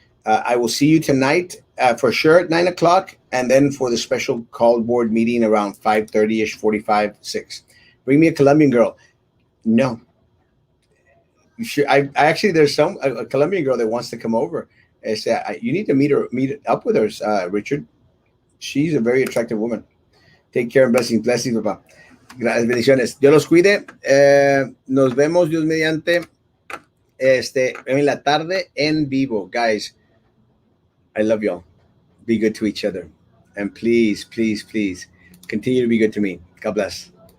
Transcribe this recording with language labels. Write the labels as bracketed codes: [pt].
[en] I will see you tonight for sure at 9 o'clock, and then for the special call board meeting around 5:30 ish, 45, 6. Bring me a Colombian girl. No, I actually there's a Colombian girl that wants to come over. You need to meet up with her, Richard. She's a very attractive woman. Take care and blessings, [es] papá. Gracias, bendiciones. Dios los cuide. Nos vemos, Dios mediante, en la tarde en vivo, guys. [en] I love y'all. Be good to each other, and please, please, please continue to be good to me. God bless.